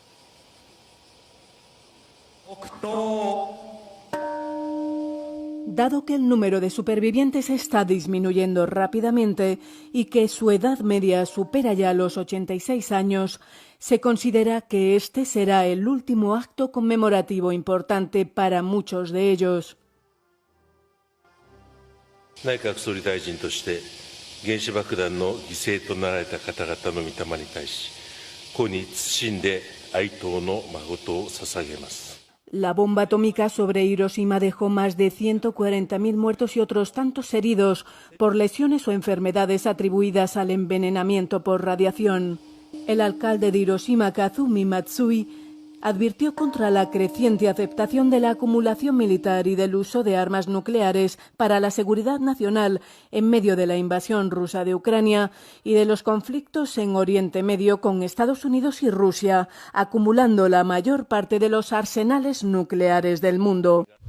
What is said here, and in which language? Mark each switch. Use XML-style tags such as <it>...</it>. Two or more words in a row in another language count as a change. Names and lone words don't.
<es>Dado que el número de supervivientes está disminuyendo rápidamente y que su edad media supera ya los 86 años, se considera que este será el último acto conmemorativo importante para muchos de ellos.</es> <ja>内閣総理大臣として原子爆弾の犠牲となられた方々の御霊に対し、故に謹んで哀悼の誠を捧げます。</ja> <es>La bomba atómica sobre Hiroshima dejó más de 140.000 muertos y otros tantos heridos por lesiones o enfermedades atribuidas al envenenamiento por radiación. El alcalde de Hiroshima, Kazumi Matsui, advirtió contra la creciente aceptación de la acumulación militar y del uso de armas nucleares para la seguridad nacional en medio de la invasión rusa de Ucrania y de los conflictos en Oriente Medio con Estados Unidos y Rusia, acumulando la mayor parte de los arsenales nucleares del mundo.</es>